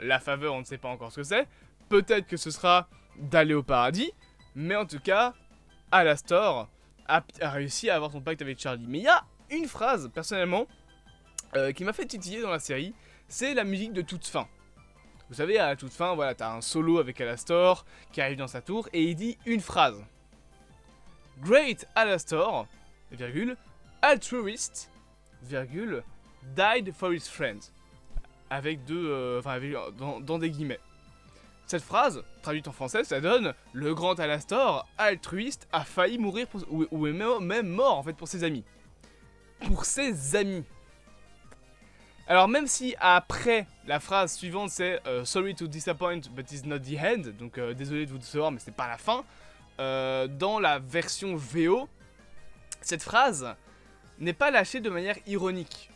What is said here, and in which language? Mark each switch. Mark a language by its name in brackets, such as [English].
[French] La faveur on ne sait pas encore ce que c'est, peut-être que ce sera d'aller au paradis, mais en tout cas Alastor a réussi à avoir son pacte avec Charlie. Mais il y a une phrase, personnellement, qui m'a fait titiller dans la série, c'est la musique de toute fin. Vous savez, à la toute fin, voilà, t'as un solo avec Alastor qui arrive dans sa tour et il dit une phrase. [English] Great Alastor, [French] virgule, [English] altruist, virgule, died for his friends. [French] Avec dans des guillemets. Cette phrase, traduite en français, ça donne « Le grand Alastor, altruiste, a failli mourir ou est même mort en fait pour ses amis. » Pour ses amis. Alors même si après, la phrase suivante c'est « [English] Sorry to disappoint, but it's not the end [French] », donc désolé de vous décevoir mais c'est pas la fin, dans la version VO, cette phrase n'est pas lâchée de manière ironique.